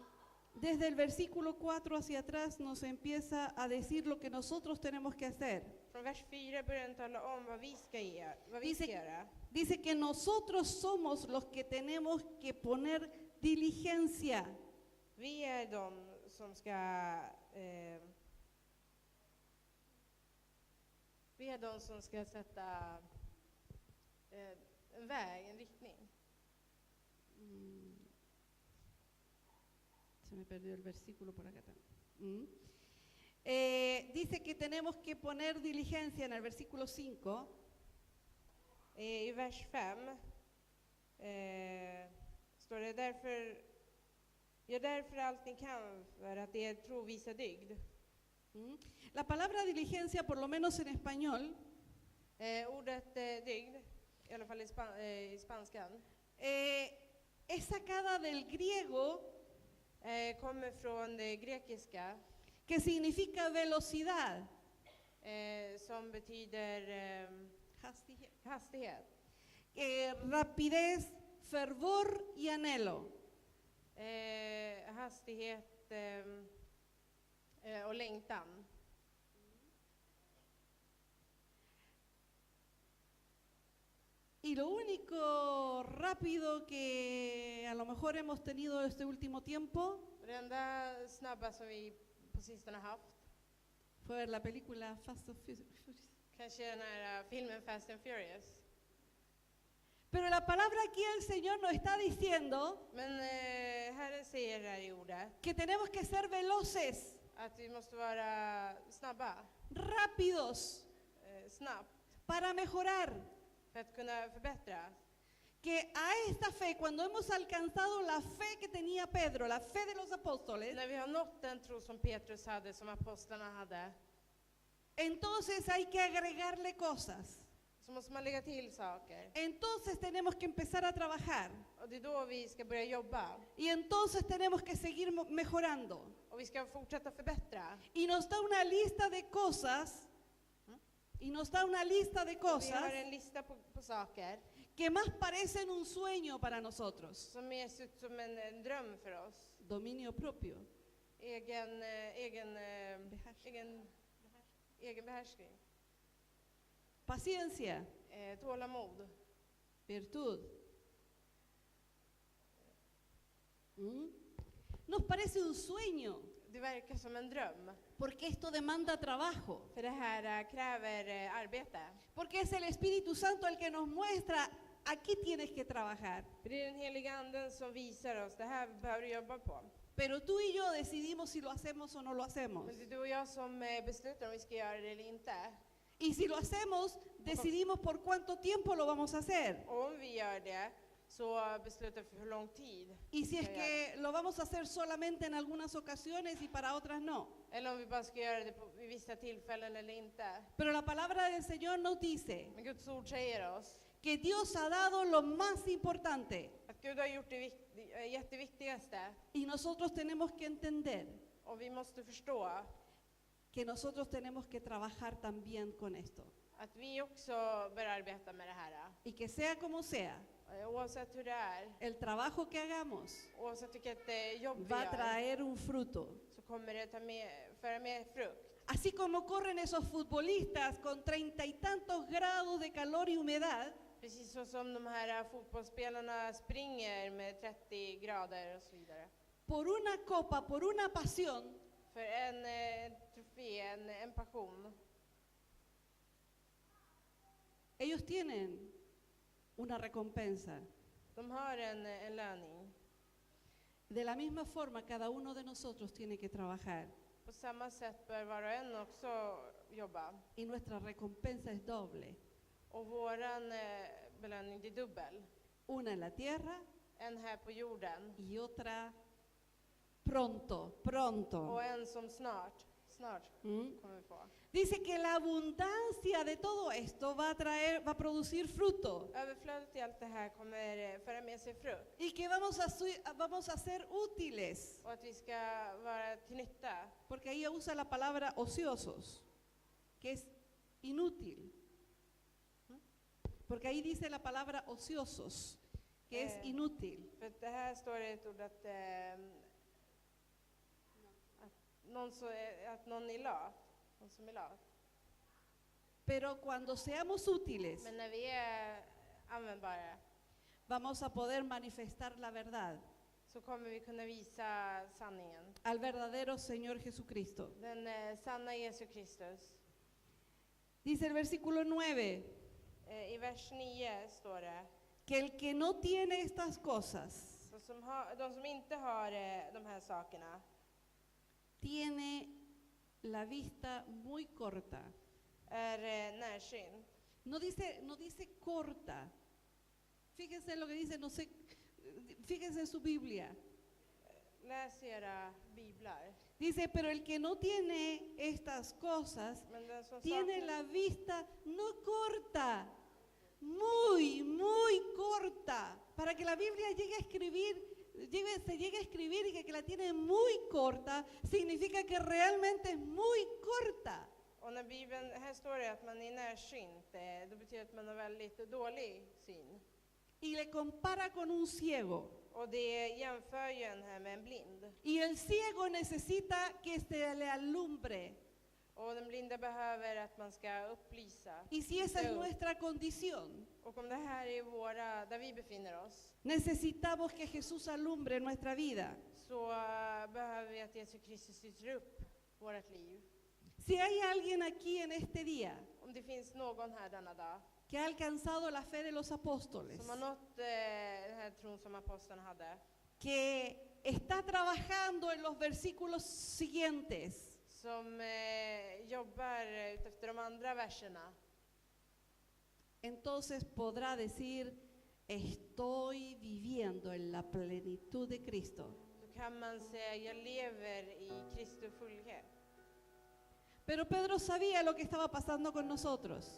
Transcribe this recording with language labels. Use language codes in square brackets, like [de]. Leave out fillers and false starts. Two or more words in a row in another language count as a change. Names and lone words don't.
[es] desde el versículo 4 hacia atrás nos empieza a decir lo que nosotros tenemos que hacer. [sv] Från vers 4 börjar den tala om vad vi ska göra. [es] Dice que nosotros somos los que tenemos que poner diligencia. [sv] Vi är de som ska sätta en väg, en riktning. [es] Se me perdió el versículo por acá también. Dice que tenemos que poner diligencia en el versículo 5. [sv] I vers 5 står det gör därför allt ni kan för att er tro visa dygd. [es] La palabra diligencia, por lo menos en español, [sv] Ordet dygd, i alla fall i spanskan, [es] es sacada del griego, [sv] kommer från det grekiska [es] que significa velocidad. [sv] som betyder hastighet. [es] Rapidez, fervor y anhelo. [sv] Hastighet och längtan. [es] Y lo único rápido que a lo mejor hemos tenido este último tiempo [sv] Det enda snabba som vi på sistone haft, [es] fue ver la película Fast and Furious. [sv] kanske den här filmen Fast and Furious. [es] Pero la palabra aquí el Señor nos está diciendo [sv] Men Herren säger här i ordet [es] que tenemos que ser veloces, [sv] att vi måste vara snabba, [es] rápidos, [sv] snabbt, [es] para mejorar. [sv] för att kunna förbättra. [es] Que a esta fe, cuando hemos alcanzado la fe que tenía Pedro, la fe de los apóstoles, [sv] När vi har nått den tro som Petrus hade, som apostlarna hade, [es] entonces hay que agregarle cosas. [sv] så måste man lägga till saker. [es] Entonces tenemos que empezar a trabajar. [sv] Och det är då vi ska börja jobba. [es] Y entonces tenemos que seguir mejorando. [sv] Och vi ska fortsätta förbättra. [es] Y nos da una lista de cosas, y nos da una lista de [sv] Vi [es] cosas [sv] har en lista på saker [es] que más parecen un sueño para nosotros. [sv] som mer ser ut som en dröm för oss. [es] Dominio propio. [sv] Egen behärskning. [es] Paciencia, [sv] Tålamod. [es] virtud. Nos parece un sueño, [sv] Det verkar som en dröm. [es] porque esto demanda trabajo. [sv] För det här kräver arbete. [es] Porque es el Espíritu Santo el que nos muestra, aquí tienes que trabajar. [sv] För det är den heliga anden som visar oss, det här behöver du jobba på. [es] Pero tú y yo decidimos si lo hacemos o no lo hacemos. [sv] Men det är du och jag som beslutar om vi ska göra det eller inte. [es] Y si lo hacemos, decidimos por cuánto tiempo lo vamos a hacer. [sv] Och om vi gör det så beslutar vi för hur lång tid. [es] Y si es que lo vamos a hacer solamente en algunas ocasiones y para otras no. [sv] Eller om vi bara ska göra det vid vissa tillfällen eller inte. [es] Pero la palabra del Señor nos dice [sv] Men Guds ord säger oss [es] que Dios ha dado lo más importante. [sv] att Gud har gjort det jätteviktigaste. [es] Y nosotros tenemos que entender [sv] Och vi måste förstå [es] que nosotros tenemos que trabajar también con esto. [sv] att vi också bör arbeta med det här. [es] Y que sea como sea, [sv] Oavsett hur det är, [es] el trabajo que hagamos [sv] oavsett vilket jobb vi [es] va a [sv] gör, [es] traer un fruto. [sv] så kommer det föra med frukt. [es] Así como corren esos futbolistas con 30 y tantos grados de calor y humedad, [sv] Precis så som de här fotbollsspelarna springer med 30 grader och så vidare. [es] por una copa, por una pasión, [sv] För en trofé, en passion. [es] ellos tienen una recompensa. [sv] De har en löning. [es] De la misma forma, cada uno de nosotros tiene que trabajar. [sv] På samma sätt bör var och en också jobba. [es] Y nuestra recompensa es doble. [sv] Och våran belöning är dubbel. [es] Una en la tierra [sv] En här på jorden. [es] y otra pronto, pronto. [sv] Och en som snart ¿Mm? kommer vi få. [es] Dice que la abundancia de todo esto va a producir fruto. [sv] Överflödet i allt det här kommer föra med sig frukt. [es] Y que vamos a ser útiles. [sv] Och att vi ska vara till nytta. [es] Porque ahí usa la palabra ociosos, que es inútil. Porque ahí dice la palabra ociosos, que es inútil. [sv] För det här står det ett ord att någon är lat. Någon som är lat. [es] Pero cuando seamos útiles, [sv] Men när vi är användbara [es] vamos a poder manifestar la verdad [sv] så kommer vi kunna visa sanningen. [es] al verdadero Señor Jesucristo. [sv] Den sanna Jesu Kristus. [es] Dice el versículo 9, [sv] I vers 9 står det, [es] que el que no tiene estas cosas [sv] de som inte har de här sakerna [es] tiene la vista muy corta. [sv] är närsynt. [es] No dice corta. Fíjense en lo que dice, no sé, fíjense en su Biblia. [sv] Läs era biblar. [es] Dice, pero el que no tiene estas cosas [sv] Men den som [es] tiene [sv] saknar, [es] la vista no corta, muy, muy corta. Para que la Biblia llegue a escribir, se llegue a escribir y que la tiene muy corta, significa que realmente es muy corta. [sv] och när Bibeln, här står det att man är närsynt, det betyder att man har väldigt dålig syn. [es] Y le compara con un ciego. [sv] Och det jämför ju en här med en blind. [es] Y el ciego necesita que se le alumbre. [sv] Och den blinda behöver att man ska upplysa. [es] Y si esa es nuestra condición, [sv] Och om det här är där vi befinner oss, [es] necesitamos que Jesús alumbre nuestra vida. [sv] så behöver vi att Jesus Kristus lyser upp vårt liv. [es] Si hay alguien aquí en este día [sv] Om det finns någon här denna dag [es] que ha alcanzado la fe de los apóstoles, [sv] som har nått den här tron som apostlarna hade, [es] que está trabajando en los versículos siguientes, [sv] som jobbar efter de andra verserna, [es] entonces podrá decir, estoy viviendo en la plenitud de Cristo. [sv] då kan man säga jag lever i Kristi fullhet. [es] Pero Pedro sabía lo que estaba pasando con nosotros